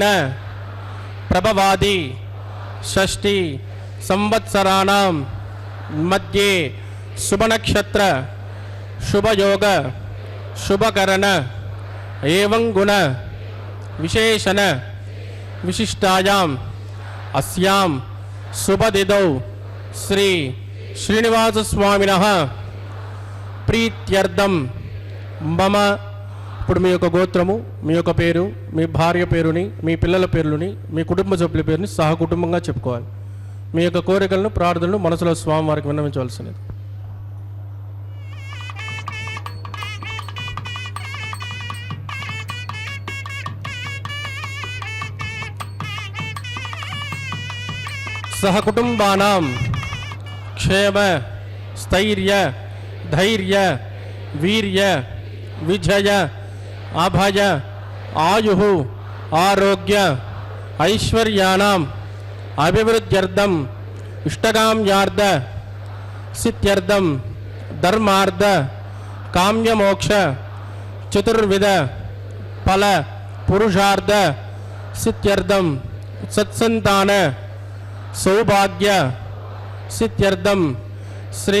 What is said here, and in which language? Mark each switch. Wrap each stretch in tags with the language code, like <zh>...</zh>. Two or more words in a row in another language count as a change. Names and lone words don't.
<sa>प्रभवादि षष्ठी संवत्सराणां मध्ये शुभ नक्षत्र शुभ योग शुभकरण एवं गुण विशेषण विशिष्टायाम अस्याम शुभदिदौ श्री श्रीनिवास स्वामिनः प्रीत्यर्थम मम</sa> <te>ఇప్పుడు మీ యొక్క గోత్రము మీ యొక్క పేరు మీ భార్య పేరుని మీ పిల్లల పేర్లని మీ కుటుంబ సభ్యుల పేరుని సహకుటుంబంగా చెప్పుకోవాలి. మీ యొక్క కోరికలను ప్రార్థనలు మనసులో స్వామివారికి విన్నవించవలసినది.</te> <sa>सहकुटुंबानां क्षेम स्थैर्य धैर्य वीर्य विजय अभय आयु आरोग्य ఐశ్వర్యాణం అభివృద్ధ్యర్థం ఇష్టకామ్యార్థ సిద్ధ్యర్థం ధర్మార్థ కామ్యమోక్ష చతుర్విధ ఫల పురుషార్థ సిద్ధ్యర్థం సత్సంతాన సౌభాగ్య సిద్ధ్యర్థం శ్రీ</sa>